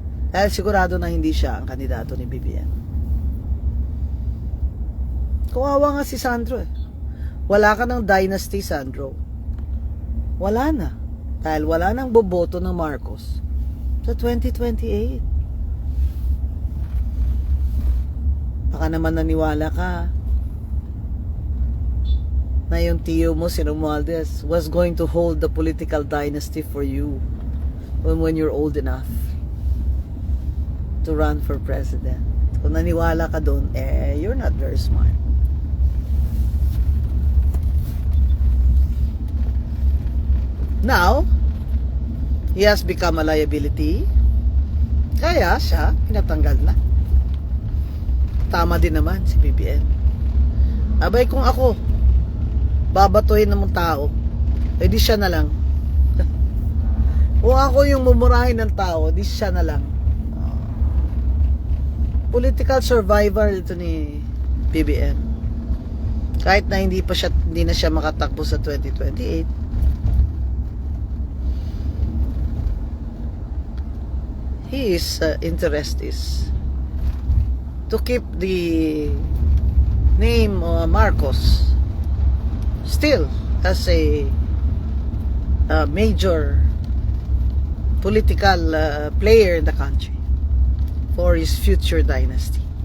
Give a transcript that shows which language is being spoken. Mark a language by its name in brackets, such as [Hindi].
[Filipino] Dahil sigurado na hindi siya ang kandidato ni BBM. Kawawa nga si Sandro eh. Wala ka ng dynasty, Sandro. Wala na. Dahil wala nang boboto ng Marcos sa 2028. Baka naman naniwala ka na yung tiyo mo, si Romualdez, [English] was going to hold the political dynasty for you when you're old enough to run for president. [Filipino] Kung naniwala ka doon, [English] you're not very smart. Now, he has become a liability. [Filipino] Kaya siya, pinatanggal na. Tama din naman si BBM. Abay, kung ako babatuhin ng tao, di siya na lang. Kung ako yung mumurahin ng tao, di siya na lang. Political survivor ito ni BBM. Kahit na hindi na siya makatakbo sa 2028. [English] His interest is to keep the name Marcos still as a major political player in the country for his future dynasty.